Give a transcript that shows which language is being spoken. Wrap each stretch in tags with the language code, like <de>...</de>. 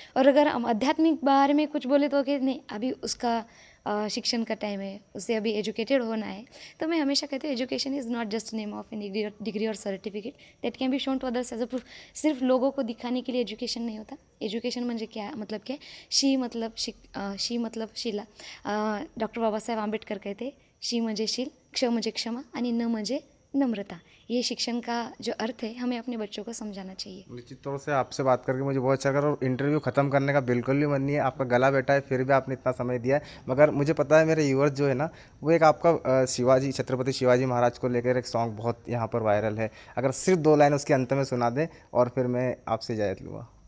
<hi>और अगर हम आध्यात्मिक बारे में कुछ बोले तो कहते नहीं अभी उसका शिक्षण का टाइम है, उसे अभी एजुकेटेड होना है। तो मैं हमेशा कहती हूँ</hi> <en>Education is not just name of an degree और certificate that can be shown to others as a proof.</en> <hi>सिर्फ लोगों को दिखाने के लिए एजुकेशन नहीं होता। एजुकेशन म्हणजे क्या मतलब क्या, शी मतलब शिला।</hi> <mr>डॉक्टर बाबासाहेब आंबेडकर कहते शी म्हणजे शील, क्ष म्हणजे क्षमा आणि न म्हणजे नम्रता।</mr> <hi>ये शिक्षण का जो अर्थ है हमें अपने बच्चों को समझाना चाहिए। निश्चित तौर से आपसे बात करके मुझे बहुत अच्छा लगा और इंटरव्यू ख़त्म करने का बिल्कुल भी मन नहीं है। आपका गला बैठा है फिर भी आपने इतना समय दिया है। मगर मुझे पता है मेरे व्यूअर्स जो है ना वो एक आपका शिवाजी छत्रपति शिवाजी महाराज को लेकर एक सॉन्ग बहुत यहाँ पर वायरल है, अगर सिर्फ 2 लाइन उसके अंत में सुना दें और फिर मैं आपसे इजाज़त लूँगा।</hi>